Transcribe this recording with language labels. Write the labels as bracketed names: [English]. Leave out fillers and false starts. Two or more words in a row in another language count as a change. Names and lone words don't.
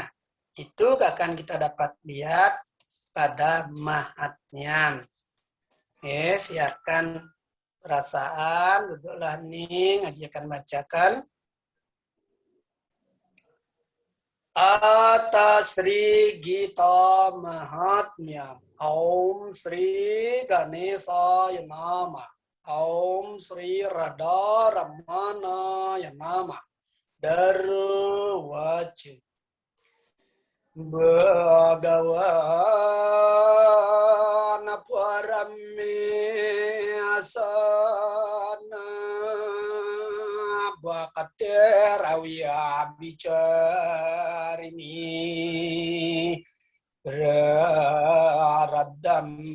[Indonesian] Itu akan kita dapat lihat pada Mahatmyam. Siapkan perasaan, duduklah hening, Haji akan bacakan. Atas Sri Gita Mahatmyam. [Sanskrit] Om Sri Ganesaya Namah. Om Sri Radha Ramanaya Namah. Darwaca. Bhagavana Paramesana Bhakaterawiya Bicarini Radham